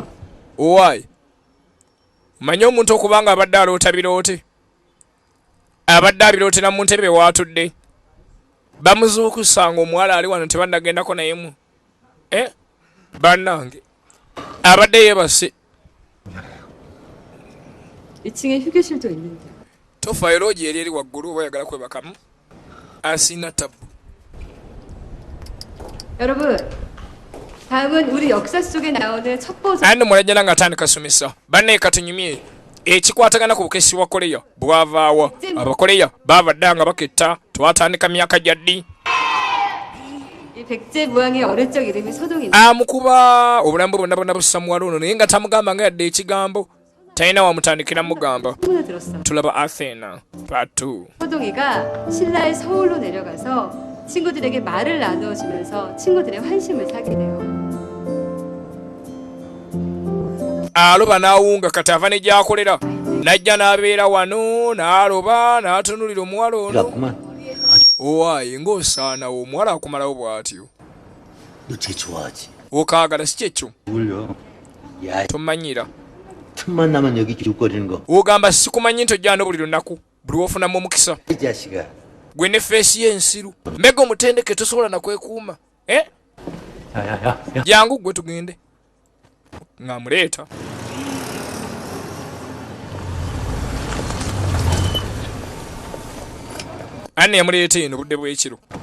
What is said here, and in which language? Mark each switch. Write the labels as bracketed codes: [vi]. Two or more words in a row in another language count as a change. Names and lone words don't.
[en] Why? [lg] Manyi omuntu okubanga abadde aloota biroote abadde abiroote na mu ntebe waatudde bamuzuukusanga omuwala ali wano tebanagendako nayemu bannange abadde yeebase [ko] 2층에 휴게실도 있는데. [lg] tofaayo loogi eri waggulu oba oyagala kwebakamu asiina tabbu. [ko] 여러분, 다음은 우리 역사 속에 나오는 첩보자. [lg] andi mulajjana nga atandika somesa banne katunyumye ekikwatagana ku bukesi bwa Korea bwavaawa abakoleya baabadde nga baketta twatandika myaka gyaddi [ko] 이 백제 무왕의 어릴 적 이름이 서동인데. [lg] amukuba obulambu bonna bussa muwala ono naye nga tamugamba nga yadde ekigambo talina wamutandikira mugamba [ko] 소문을 들었어. [lg] tulaba Athena part 2 [ko] 서동이가 신라의 서울로 내려가서 친구들에게 말을 나누어주면서 친구들의 환심을 사게 돼요. [lg] aloba n'awunga kati ava ne gy'akolera najja n'abeera wano n'aloba n'atunulira omuwala ono owaayi ng'osaanawo omuwala akumalawo bw'atyo [ko] 너 쟤 좋아하지? [lg] okaagala si kyekyo [ko] 울려. 야, [lg] tomanyira [ko] 틈만 나면 여기 기웃거리는 거. [lg] ogamba sikumanyi nti ojjano buli lunaku buli wofunamu omukisa [ko] 이 자식아. [lg] gwe ne feesi y'ensiru mbega omutendeke tosobola nakwekuuma [ko] 야야야. [lg] jangu gwe tugende ng'amuleeta anne yamuleeta eno budde bw'ekiro